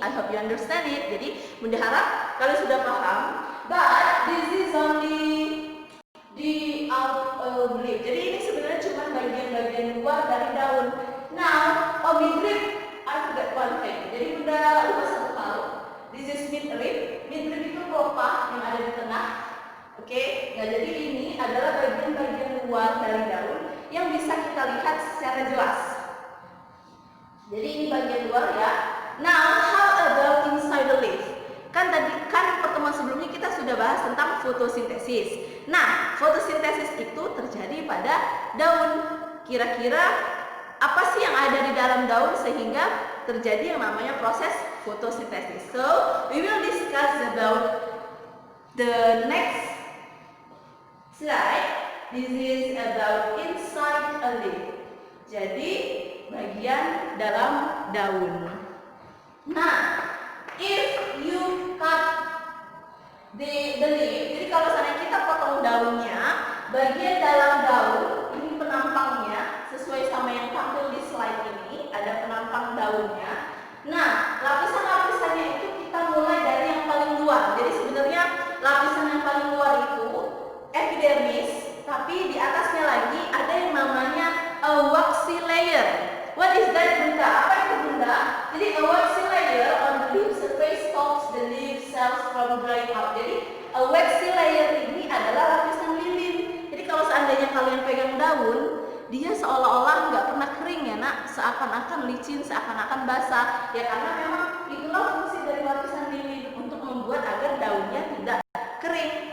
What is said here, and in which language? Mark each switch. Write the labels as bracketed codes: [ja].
[en] I hope you understand it. [id] Jadi Bunda harap kalian sudah paham. [en] But this is only the out leaf. [id] Jadi ini sebenarnya cuma bagian-bagian luar dari daun. [en] Now, midrib, I forgot one thing. [id] Jadi Bunda lupa satu hal. [en] This is midrib. [id] Midrib itu pelepah yang ada di tengah. Oke, nah jadi ini adalah bagian-bagian luar dari daun yang bisa kita lihat secara jelas. Jadi ini bagian luar ya. [en] Now, how about inside the leaf? [id] Kan pertemuan sebelumnya kita sudah bahas tentang fotosintesis. Nah, fotosintesis itu terjadi pada daun. Kira-kira apa sih yang ada di dalam daun sehingga terjadi yang namanya proses fotosintesis? [en] So, we will discuss about the next slide. This is about inside a leaf. [id] Jadi, bagian dalam daun. Nah, [en] if you cut the leaf, [id] jadi kalau misalnya kita potong daunnya, bagian dalam daun ini penampangnya sesuai sama yang tampil di slide ini, ada penampang daunnya. Nah, lapisan-lapisannya itu kita mulai dari yang paling luar. Jadi sebenarnya lapisan yang paling luar itu epidermis, tapi di atasnya lagi ada yang namanya a waxy layer. [en] What is that, Bunda? [id] Apa itu, Bunda? [en] Jadi a waxy layer on the leaf surface stops the leaf cells from drying out. [id] Jadi a waxy layer ini adalah lapisan lilin. Jadi kalau seandainya kalian pegang daun, dia seolah-olah nggak pernah kering ya nak, seakan-akan licin, seakan-akan basah. Ya karena memang itulah fungsi dari lapisan lilin untuk membuat agar daunnya tidak kering.